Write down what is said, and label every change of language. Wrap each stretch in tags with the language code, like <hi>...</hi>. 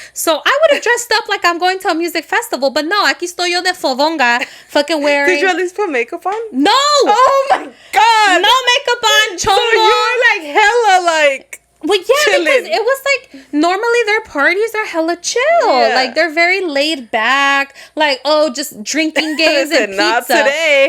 <en>So I would have dressed up like I'm going to a music festival. But no,</en> <es>aquí estoy yo de fodonga,</es> <en>fucking wearing. Did you at least put makeup on? No. Oh my god. No makeup on. Chongo. So you were like hella like. Well, yeah, chilling. Because it was like normally their parties are hella chill. Yeah. Like they're very laid back. Like, oh, just drinking games and pizza. Not today.</en>